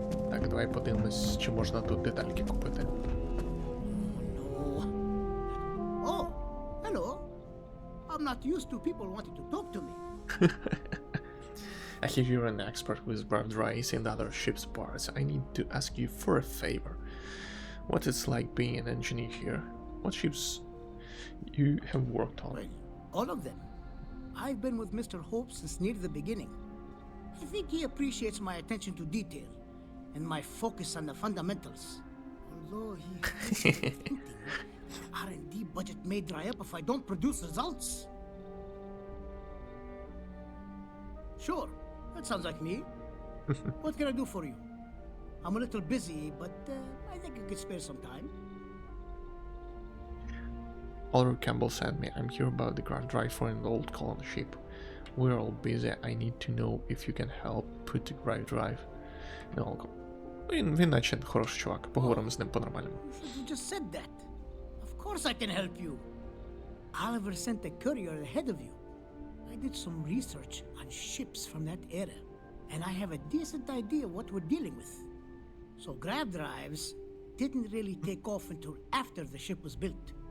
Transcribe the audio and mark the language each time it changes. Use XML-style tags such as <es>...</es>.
<uk>Так, давай подивимось, чи можна тут детальки купити.</uk> <en>Oh, hello. I'm not used to people wanting to talk to me. I hear you're an expert with warp drives and other ship's parts. I need to ask you for a favor. What it's like being an engineer here? What ships you have worked on? Well, all of them. I've been with Mr. Hope since near the beginning. I think he appreciates my attention to detail and my focus on the fundamentals. Although he has me thinking, R&D budget may dry up if I don't produce results. Sure, that sounds like me. What can I do for you? I'm a little busy, but I think I could spare some time. Oliver Campbell sent me. I'm here about the ground drive for an old colony ship. We're all busy. I need to know if you can help put the right drive.</en> <uk>No, він наче хороший чувак. Поговоримо з ним по-нормальному.</uk> <en>You just said that. Of course I can help you. Oliver sent a courier ahead of you. I did some research on ships from that era, and I have a decent idea what we're dealing with. So grav drives didn't really take off until after the ship was built.</en>